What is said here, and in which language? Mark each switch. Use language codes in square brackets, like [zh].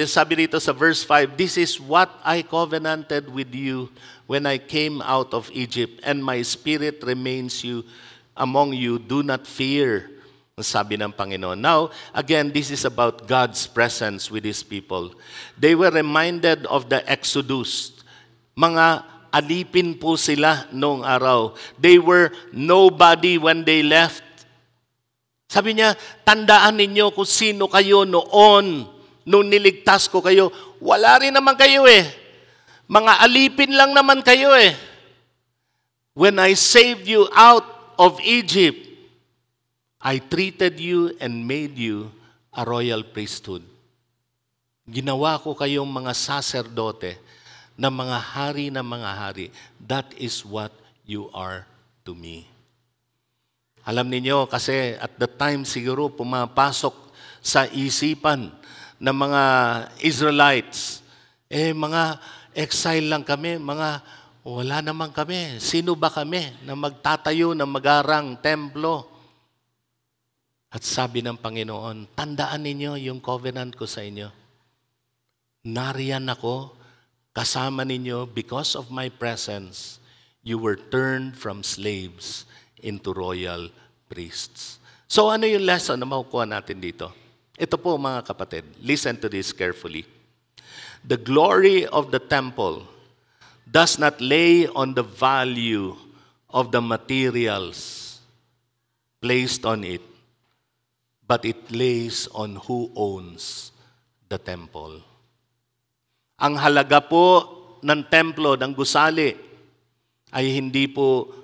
[en] This [tl] sabi dito sa [en] verse 5, this is what I covenanted with you when I came out of Egypt, and my spirit remains among you. Do not fear, [tl] sabi ng Panginoon. [en] Now, again, this is about God's presence with His people. They were reminded of the Exodus. [tl] Mga alipin po sila noong araw. [en] They were nobody when they left. [tl] Sabi niya, tandaan ninyo kung sino kayo noon, nung niligtas ko kayo. Wala rin naman kayo eh. Mga alipin lang naman kayo eh. [en] When I saved you out of Egypt, I treated you and made you a royal priesthood. [tl] Ginawa ko kayong mga saserdote na mga hari na mga hari. [en] That is what you are to me. [tl] Alam niyo kasi [en] at the time [tl] siguro pumapasok sa isipan ng mga Israelites, mga exile lang kami, wala naman kami. Sino ba kami na magtatayo ng magarang templo? At sabi ng Panginoon, tandaan ninyo yung covenant ko sa inyo. Nariyan ako, kasama ninyo, [en] because of my presence, you were turned from slaves into royal priests. [tl] So ano yung lesson na makukuha natin dito? Ito po mga kapatid, [en] listen to this carefully. The glory of the temple does not lay on the value of the materials placed on it, but it lays on who owns the temple. [tl] Ang halaga po ng templo, ng gusali, ay hindi po